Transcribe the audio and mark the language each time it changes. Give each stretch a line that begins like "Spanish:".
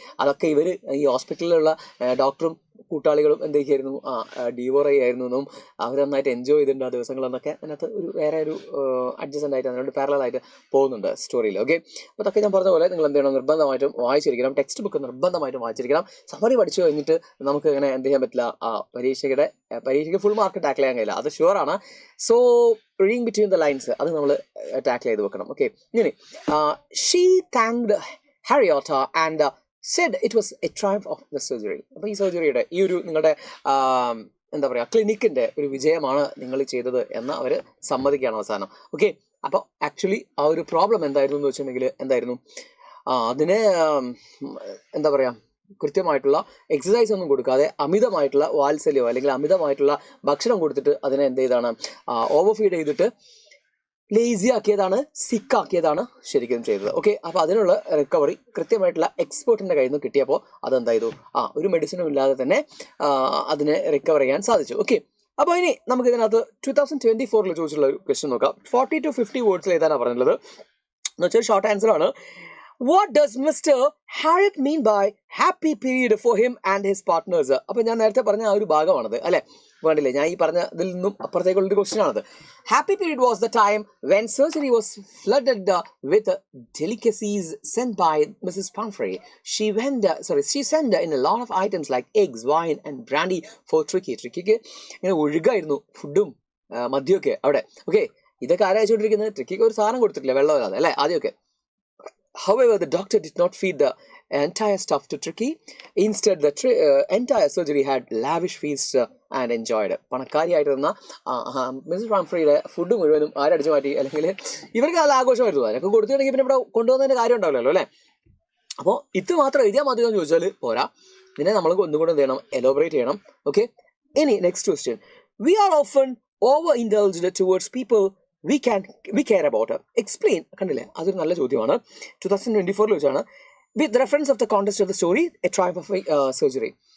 Malayalam: അതൊക്കെ ഇവർ ഈ ഹോസ്പിറ്റലിലുള്ള ഡോക്ടറും കൂട്ടാളികളും എന്തൊക്കെയായിരുന്നു ഡീവോർ ആയിരുന്നു എന്നും അവർ നന്നായിട്ട് എൻജോയ് ചെയ്തിട്ടുണ്ട് ആ ദിവസങ്ങളെന്നൊക്കെ അതിനകത്ത് ഒരു വേറെ ഒരു അഡ്ജസ്റ്റൻ്റ് ആയിട്ട് അതിനോട് പാരലായിട്ട് പോകുന്നുണ്ട് സ്റ്റോറിയിൽ. ഓക്കെ, അപ്പോൾ അതൊക്കെ ഞാൻ പറഞ്ഞ പോലെ നിങ്ങൾ എന്ത് ചെയ്യണം, നിർബന്ധമായിട്ടും വായിച്ചിരിക്കണം. ടെക്സ്റ്റ് ബുക്ക് നിർബന്ധമായിട്ടും വായിച്ചിരിക്കണം. സമ്മറി പഠിച്ചു കഴിഞ്ഞിട്ട് നമുക്ക് ഇങ്ങനെ എന്ത് ചെയ്യാൻ പറ്റില്ല, പരീക്ഷയ്ക്ക് ഫുൾ മാർക്ക് ടാക്കിൾ ചെയ്യാൻ കഴിയില്ല, അത് ഷുവറാണ്.
English: so reading between the lines
Malayalam: അത് നമ്മൾ ടാക്കിൾ ചെയ്ത് വെക്കണം.
English: Okay, ഇങ്ങനെ she thanked Harriota and said it was a triumph of the surgery.
Malayalam: അപ്പോൾ ഈ സർജറിയുടെ ഈ ഒരു നിങ്ങളുടെ എന്താ പറയുക ക്ലിനിക്കിൻ്റെ ഒരു വിജയമാണ് നിങ്ങൾ ചെയ്തത് എന്ന് അവർ സമ്മതിക്കുകയാണ് അവസാനം. ഓക്കെ, അപ്പോൾ ആക്ച്വലി ആ ഒരു പ്രോബ്ലം എന്തായിരുന്നു എന്ന് വെച്ചിട്ടുണ്ടെങ്കിൽ എന്തായിരുന്നു, അതിനെ എന്താ പറയുക കൃത്യമായിട്ടുള്ള എക്സസൈസ് ഒന്നും കൊടുക്കാതെ അമിതമായിട്ടുള്ള വാത്സല്യമോ അല്ലെങ്കിൽ അമിതമായിട്ടുള്ള ഭക്ഷണം കൊടുത്തിട്ട് അതിനെ എന്ത് ചെയ്താണ് ഓവർ ഫീഡ് ചെയ്തിട്ട് ലേസി ആക്കിയതാണ്, സിക്കാക്കിയതാണ് ശരിക്കും ചെയ്തത്. ഓക്കെ, അപ്പോൾ അതിനുള്ള റിക്കവറി കൃത്യമായിട്ടുള്ള എക്സ്പേർട്ടിൻ്റെ കയ്യിൽ നിന്ന് കിട്ടിയപ്പോൾ അതെന്തായത് ഒരു മെഡിസിനും ഇല്ലാതെ തന്നെ അതിനെ റിക്കവർ ചെയ്യാൻ സാധിച്ചു. ഓക്കെ, അപ്പോൾ ഇനി നമുക്ക് ഇതിനകത്ത് 2024 ചോദിച്ചിട്ടുള്ള ഒരു ക്വസ്റ്റ്യൻ നോക്കാം. 40 to 50 വേർഡ്സിൽ എഴുതാനാണ് പറഞ്ഞിട്ടുള്ളത്. എന്ന് വെച്ചാൽ ഷോർട്ട് ആൻസർ ആണ്.
English: What does Mr. Harriot mean by happy period for him and his partners?
Malayalam: അപ്പോൾ ഞാൻ നേരത്തെ പറഞ്ഞ ആ ഒരു ഭാഗമാണത് അല്ലേ, വേണ്ടില്ലേ, ഞാൻ ഈ പറഞ്ഞ ഇതിൽ നിന്നും അപ്പുറത്തേക്കുള്ളൊരു ക്വസ്റ്റ്യൻ ആണത്.
English: Happy period was the time when surgery was flooded with delicacies sent by Mrs. Pumphrey. She sent in a lot of items like eggs, wine and brandy for Tricky.
Malayalam: ട്രിക്കിക്ക് ഇങ്ങനെ ഒഴുകായിരുന്നു ഫുഡും മദ്യമൊക്കെ അവിടെ. ഓക്കെ, ഇതൊക്കെ ആരായിച്ചുകൊണ്ടിരിക്കുന്നത്? ട്രിക്കിക്ക് ഒരു സാധനം കൊടുത്തിട്ടില്ല, വെള്ളമില്ലാതെ അല്ലേ ആദ്യമൊക്കെ.
English: However, the doctor did not feed the entire stuff to Tricky. Instead, the entire surgery had lavish feast and enjoyed.
Malayalam: പണക്കാരിയായിരുന്ന Mrs പാംഫ്രിയുടെ food മുഴുവനും ആരടിച്ചു മാറ്റി, അല്ലെങ്കിൽ ഇവർക്ക് നല്ല ആഘോഷമായിരുന്നു. അതിനൊക്കെ കൊടുത്തിട്ടുണ്ടെങ്കിൽ പിന്നെ ഇവിടെ കൊണ്ടുവന്നതിൻ്റെ കാര്യം ഉണ്ടാവില്ലല്ലോ അല്ലേ. അപ്പോൾ ഇത് മാത്രം എഴുതിയാൽ മതി എന്ന് ചോദിച്ചാൽ പോരാ, ഇതിനെ നമ്മൾ ഒന്നുകൂടെ എന്ത് ചെയ്യണം, എലോബറേറ്റ് ചെയ്യണം. ഓക്കെ, ഇനി next question.
English: We are often over-indulged towards people we care about. Explain.
Malayalam: കണ്ടില്ലേ, അതൊരു നല്ല ചോദ്യമാണ്. 2024 വെച്ചാണ്.
English: With reference of the context of the story, a triumph of surgery.